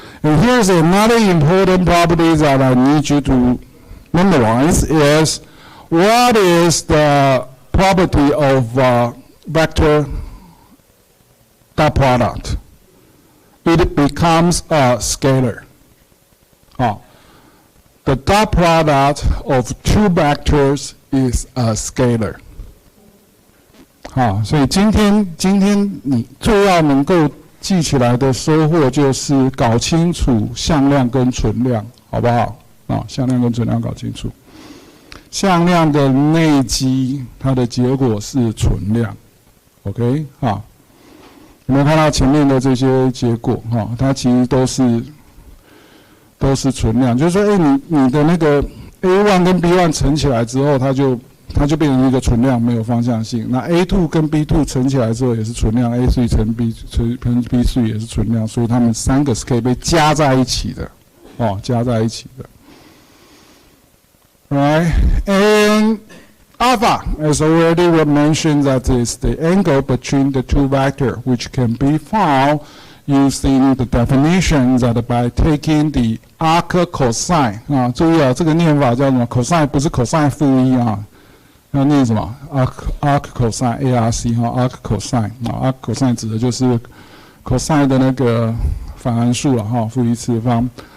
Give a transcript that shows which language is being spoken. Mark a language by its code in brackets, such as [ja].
[en] And here's another important property that I need you to memorize is what is the property of vector dot product? It becomes a scalar. The dot product of two vectors is a scalar. [zh] 所以今天你最要能够记起来的收获就是搞清楚向量跟存量，好不好？向量跟存量搞清楚。向量的内积，它的结果是存量。 OK， 有没有看到前面的这些结果？它其实都是存量，就是说，你的那个 A1 跟 B1 乘起来之后，它就变成一个存量，没有方向性。那 A2 跟 B2 乘起来之后也是存量 ，A3 乘 B3 也是存量，所以它们3个是可以被加在一起的，加在一起的。 [en] Right, and alpha, as already mentioned, that is the angle between the two vectors, which can be found using the definition that by taking the arc cosine [zh] 注意这个念法叫什么 ？cosine 不是 cosine 负1要念什么 ？arc cosine ARC arc cosine arc cosine 指的就是 cosine 的那个反函数负1次方。